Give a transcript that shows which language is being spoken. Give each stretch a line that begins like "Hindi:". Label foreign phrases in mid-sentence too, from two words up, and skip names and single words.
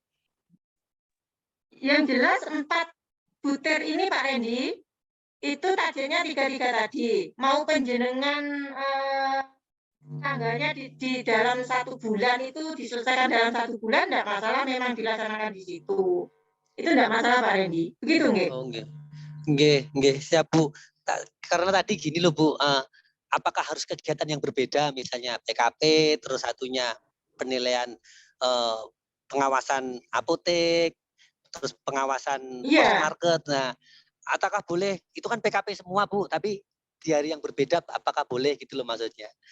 Indonesian: Yang jelas 4 butir ini Pak Rendi itu tadinya 3 tadi. Mau penjenengan tanggalnya di dalam 1 bulan itu diselesaikan dalam 1 bulan enggak masalah, memang dilaksanakan di situ. Itu enggak masalah Pak Rendi. Begitu nggih? Oh nggih. Nggih, siap Bu. Karena tadi gini loh Bu, apakah harus kegiatan yang berbeda misalnya PKP, terus satunya penilaian pengawasan apotek, terus pengawasan market. Nah, apakah boleh? Itu kan PKP semua Bu, tapi di hari yang berbeda apakah boleh gitu loh maksudnya?